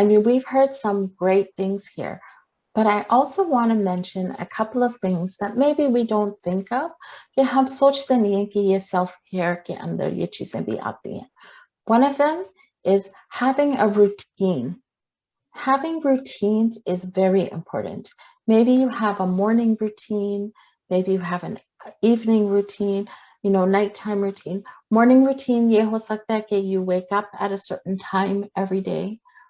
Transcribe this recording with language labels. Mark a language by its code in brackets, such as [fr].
[en] I mean, we've heard some great things here, but I also want to mention a couple of things that maybe we don't think of. [hi] कि हम सोचते नहीं हैं कि ये self-care के अंदर ये चीजें भी आती हैं. [en] One of them is having a routine. Having routines is very important. Maybe you have a morning routine, maybe you have an evening routine, you know, nighttime routine. Morning routine, [hi] ye ho sakta hai ki [en] you wake up at a certain time every day.